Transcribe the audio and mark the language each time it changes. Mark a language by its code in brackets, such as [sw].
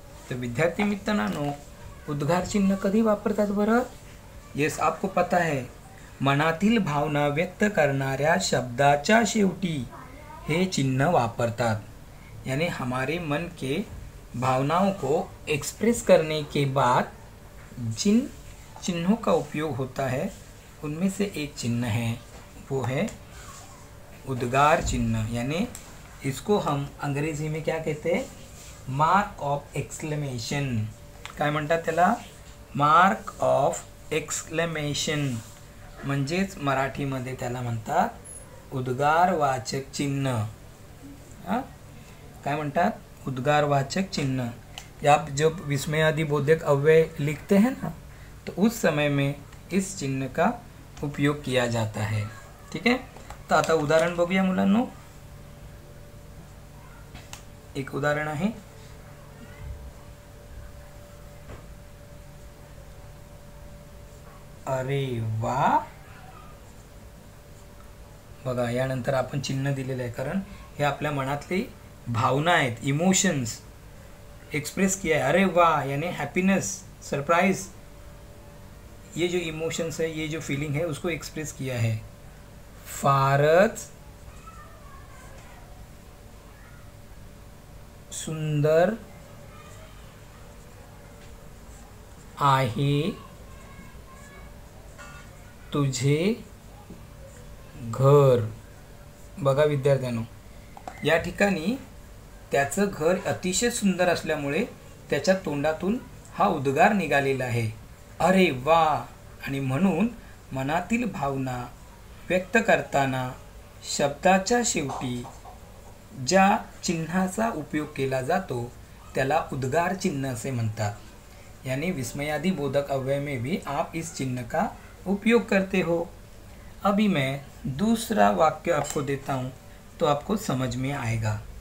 [mr] तो विद्यार्थी मित्रांनो, उद्गार चिन्ह कधी वापरतात बरं? येस, [hi] आपको पता है, [mr] मनातील भावना व्यक्त करणाऱ्या शब्दाच्या शेवटी हे चिन्ह वापरतात। [hi] यानी हमारे मन के भावनाओं को एक्सप्रेस करने के बाद जिन चिन्हों का उपयोग होता है उनमें से एक चिन्ह है, वो है उद्गार चिन्ह। यानी इसको हम अंग्रेजी में क्या कहते हैं? [en] Mark of exclamation. [mr] काय म्हणतात त्याला? [en] Mark of exclamation. [mr] म्हणजेच मराठीमध्ये त्याला म्हणतात उद्गारवाचक चिन्ह। हां, काय म्हणतात? उद्गारवाचक चिन्ह। [hi] आप जब विस्मयादि बोधक अव्यय लिखते हैं ना, तो उस समय में इस चिन्ह का उपयोग किया जाता है। [mr] ठीक है, तो आता उदाहरण बघूया मुलांनो। एक उदाहरण आहे, अरे वा। बघा, यानंतर आपण चिन्ह दिलेलं आहे, कारण हे आपल्या मनातली भावना आहेत, [hi] इमोशंस एक्सप्रेस किया है। अरे वाह यानी हैप्पीनेस, सरप्राइज, ये जो इमोशंस है, ये जो फीलिंग है, उसको एक्सप्रेस किया है। [mr] फारच सुंदर आहे तुझे घर. बघा विद्यार्थ्यांनो, या ठिकाणी त्याचं घर अतिशय सुंदर असल्यामुळे त्याच्या तोंडातून हा उद्गार निघालेला आहे, अरे वा. आणि म्हणून मनातील भावना व्यक्त करताना शब्दाच्या शेवटी ज्या चिन्हाचा उपयोग केला जातो त्याला उद्गार चिन्ह असे म्हणतात. [hi] यानी विस्मयादि बोधक अव्यय में भी आप इस चिन्ह का उपयोग करते हो. अभी मैं दूसरा वाक्य आपको देता हूँ तो आपको समझ में आएगा.